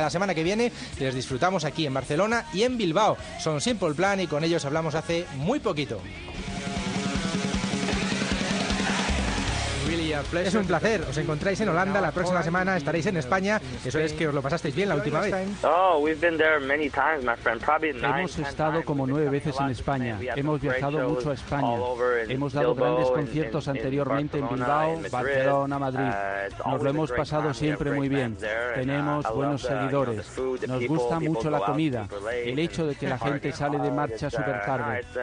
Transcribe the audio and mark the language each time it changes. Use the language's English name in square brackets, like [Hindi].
[Spanish] La semana que viene les disfrutamos aquí en Barcelona y en Bilbao. Son Simple Plan y con ellos hablamos hace muy poquito. [English] Really pleasure. [Spanish] Es un placer. Os encontráis en Holanda la próxima semana. Estaréis en España. Eso es que os lo pasasteis bien la última vez. [English] Oh, we've been there many times, my friend. Probably [Spanish] hemos estado como 9 veces en España. Hemos viajado mucho a España. Hemos dado grandes conciertos anteriormente en Bilbao, Barcelona, Madrid. Nos lo hemos pasado siempre muy bien. Tenemos buenos seguidores. Nos gusta mucho la comida. El hecho de que la gente sale de marcha súper tarde.